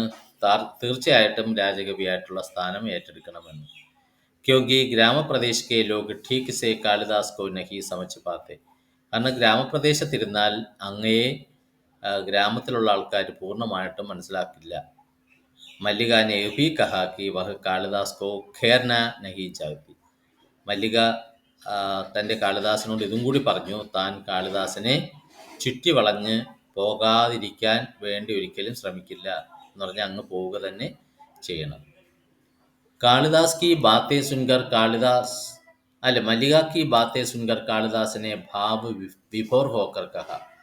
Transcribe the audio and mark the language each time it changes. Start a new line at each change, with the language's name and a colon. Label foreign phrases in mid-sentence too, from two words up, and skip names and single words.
Malayalam: തീർച്ചയായിട്ടും രാജകവിയായിട്ടുള്ള സ്ഥാനം ഏറ്റെടുക്കണമെന്ന്.
Hindi: क्योंकि ग्रामप्रदेश के लोग ठीक से कालिदास को नहीं समझ पाते.
Malayalam: കാരണം ഗ്രാമപ്രദേശത്തിരുന്നാൽ അങ്ങയെ ഗ്രാമത്തിലുള്ള ആൾക്കാർ പൂർണ്ണമായിട്ടും മനസ്സിലാക്കില്ല.
Hindi: മല്ലിക ने भी कहा कि वह कालिदास को घेरना नहीं चाहती.
Malayalam: മല്ലിക തൻ്റെ കാളിദാസനോട് ഇതും കൂടി പറഞ്ഞു, താൻ കാളിദാസനെ ചുറ്റി വളഞ്ഞ് പോകാതിരിക്കാൻ വേണ്ടി ഒരിക്കലും ശ്രമിക്കില്ല എന്ന് പറഞ്ഞാൽ അങ്ങ് പോവുക തന്നെ ചെയ്യണം.
Hindi: कालिदास की बातें सुनकर मल्लिका की बातें सुनकर कालिदासने भाव विभोर होकर कहा.